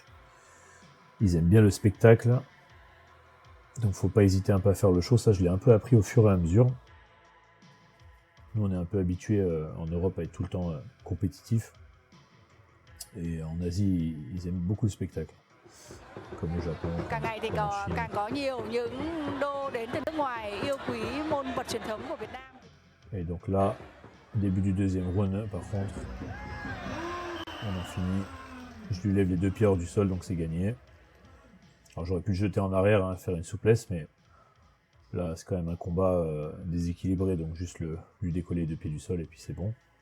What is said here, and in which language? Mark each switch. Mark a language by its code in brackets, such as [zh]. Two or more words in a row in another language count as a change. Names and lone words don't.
[fr] Ils aiment bien le spectacle. Donc faut pas hésiter un peu à faire le show. Ça, je l'ai un peu appris au fur et à mesure. Nous, on est un peu habitués en Europe à être tout le temps compétitif. Et en Asie, ils aiment beaucoup le spectacle. Comme au Japon, [vi] Càng ngày thì [fr] comme en Chine. [vi] càng có nhiều những đô đến từ nước ngoài yêu quý môn vật truyền thống của Việt Nam. [fr] Et donc là, début du deuxième round, par contre, on a fini. Je lui lève les deux pieds hors du sol, donc c'est gagné. Alors j'aurais pu le jeter en arrière, hein, faire une souplesse, mais là c'est quand même un combat déséquilibré, donc juste lui décoller les deux pieds du sol et puis c'est bon.